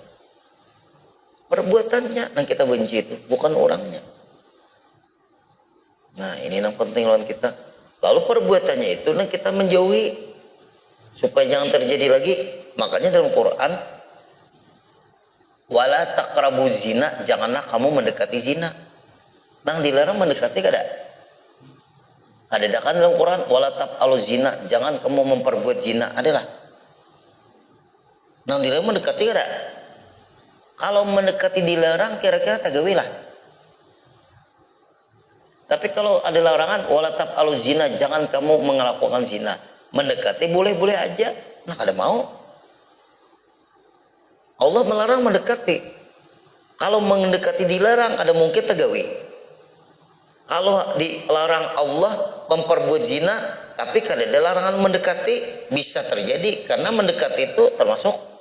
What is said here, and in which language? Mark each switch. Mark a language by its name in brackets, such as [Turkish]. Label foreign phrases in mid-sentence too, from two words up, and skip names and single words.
[Indonesian] Perbuatannya yang kita benci itu bukan orangnya. Nah, ini yang penting lawan kita. Lalu perbuatannya itu yang kita menjauhi supaya jangan terjadi lagi. Makanya dalam Quran, [Arabic] ولا تقربوا الزنا, [Indonesian] janganlah kamu mendekati zina. [Banjar] Nang dilarang mendekati kada? Ada kan dalam Quran, [Arabic] ولا تفعلوا الزنا, [Banjar] jangan kamu memperbuat zina, adalah. Nang dilarang mendekati kada? Kalau mendekati dilarang kira-kira tagawilah. [Indonesian] Tapi kalau ada larangan, [Arabic] ولا تفعلوا الزنا, [Indonesian] jangan kamu melakukan zina. Mendekati boleh-boleh aja, nah kada mau. Allah melarang mendekati. [Banjar] Kalau mendekati dilarang, kada mungkin tagawi. [Indonesian] Kalau dilarang Allah memperbuat zina, tapi kada ada larangan mendekati, bisa terjadi karena mendekati itu termasuk.